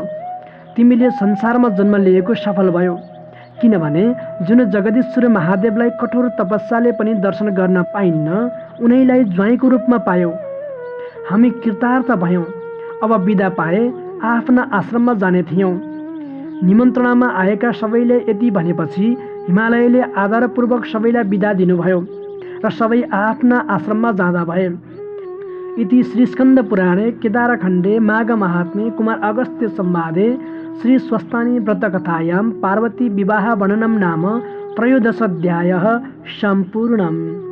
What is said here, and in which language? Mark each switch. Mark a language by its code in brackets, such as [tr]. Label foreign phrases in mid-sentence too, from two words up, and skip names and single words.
[ne] तिमीले संसारमा जन्म लिएको सफल भयो, किनभने जुन जगदीश्वर महादेवलाई कठोर तपस्याले पनि दर्शन गर्न पाइन्न, उनैलाई ज्वाइँको रूपमा पायौ। हामी कृतार्थ भयौँ। अब बिदा पाए आफ्ना आश्रममा जाने थियौँ। निमन्त्रणामा आएका सबैले यति भनेपछि हिमालयले आदरपूर्वक सबैलाई बिदा दिनुभयो र सबै आफ्ना आश्रममा जाँदा भए। [sa] इति श्री स्कन्द पुराणे केदारखण्डे माघ महात्म्ये कुमार अगस्त्य संवादे श्री स्वस्तानी व्रतकथायां पार्वती विवाह वर्णनं नाम 13 अध्यायः सम्पूर्णम्।